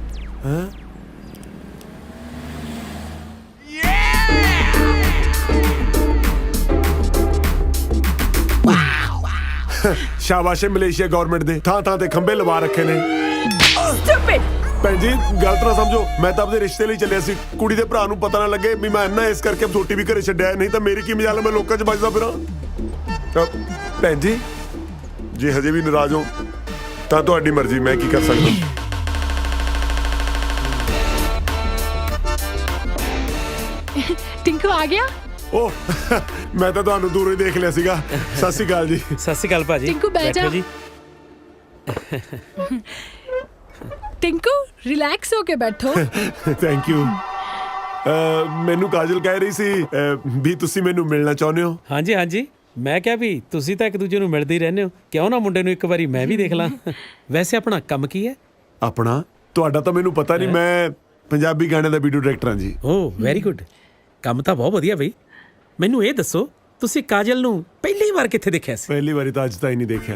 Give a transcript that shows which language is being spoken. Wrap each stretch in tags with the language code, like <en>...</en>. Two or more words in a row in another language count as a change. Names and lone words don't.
<pa>ਸ਼ਾਬਾਸ਼ ਮਲੇਸ਼ੀਆ ਗਵਰਨਮੈਂਟ ਦੇ ਥਾਂ ਥਾਂ ਤੇ ਖੰਭੇ ਲਵਾ ਰੱਖੇ ਨੇ।</pa> <en>Stupid!</en> <pa>ਭੈਣ ਜੀ ਗਲਤ ਨਾ ਸਮਝੋ, ਮੈਂ ਤਾਂ ਆਪਣੇ ਰਿਸ਼ਤੇ ਲਈ ਚੱਲਿਆ ਸੀ। ਕੁੜੀ ਦੇ ਭਰਾ ਨੂੰ ਪਤਾ ਨਾ ਲੱਗੇ ਵੀ ਮੈਂ ਇੰਨਾ, ਇਸ ਕਰਕੇ ਛੋਟੀ ਵੀ ਘਰੇ ਛੱਡਿਆ। ਨਹੀਂ ਤਾਂ ਮੇਰੀ ਕੀ ਮਜਾਲ, ਮੈਂ ਲੋਕਾਂ 'ਚ ਵੱਜਦਾ ਫਿਰਾਂ। ਭੈਣ ਜੀ ਜੇ ਹਜੇ ਵੀ ਨਾਰਾਜ਼ ਹੋ ਤਾਂ ਤੁਹਾਡੀ ਮਰਜ਼ੀ, ਮੈਂ ਕੀ ਕਰ ਸਕਦਾ।</pa> <hi>टिंकू आ गया?</hi> <pa>ਓਹ ਮੈਂ ਤਾਂ ਤੁਹਾਨੂੰ ਦੂਰੋਂ ਹੀ ਦੇਖ ਲਿਆ ਸੀਗਾ। ਸਤਿ ਸ਼੍ਰੀ ਅਕਾਲ ਜੀ। ਸਤ ਸ਼੍ਰੀ ਅਕਾਲ ਭਾਜੀ।</pa> <hi>टिंकू बैठ जा। बैठो जी। टिंकू रिलैक्स होके बैठो।</hi> <en>thank you.</en> <pa>ਮੈਨੂੰ ਕਾਜਲ ਕਹਿ ਰਹੀ ਸੀ ਵੀ ਤੁਸੀਂ ਮੈਨੂੰ ਮਿਲਣਾ ਚਾਹੁੰਦੇ ਹੋ।</pa> <hi>हाँ जी हाँ जी,</hi> <pa>ਮੈਂ ਕਯਾ ਭੀ ਤੁਸੀ ਤੋ ਏਕ ਦੂਜੇ ਨੂੰ ਮਿਲਦੇ ਹੀ ਰਹਿੰਦੇ ਹੋ, ਕਿਉਂ ਨਾ ਮੁੰਡੇ ਨੂੰ ਇੱਕ ਵਾਰੀ ਮੈਂ ਵੀ ਦੇਖ ਲਾਂ। ਵੈਸੇ ਆਪਣਾ ਕੰਮ ਕੀ ਹੈ? ਆਪਣਾ ਤੁਹਾਡਾ ਤਾਂ ਮੈਨੂੰ ਪਤਾ ਨਹੀਂ, ਮੈਂ ਪੰਜਾਬੀ ਗਾਣੇ ਦਾ ਵੀਡੀਓ ਡਾਇਰੈਕਟਰ ਹਾਂ ਜੀ। ਓ</pa> <en>very good,</en> <pa>ਕੰਮ ਤਾਂ ਬਹੁਤ ਵਧੀਆ ਬਈ। ਮੈਨੂੰ ਇਹ ਦੱਸੋ ਤੁਸੀਂ ਕਾਜਲ ਨੂੰ ਪਹਿਲੀ ਵਾਰ ਕਿੱਥੇ ਦੇਖਿਆ ਸੀ? ਪਹਿਲੀ ਵਾਰੀ ਤਾਂ ਅੱਜ ਤਾਂ ਹੀ ਨਹੀਂ ਦੇਖਿਆ।</pa>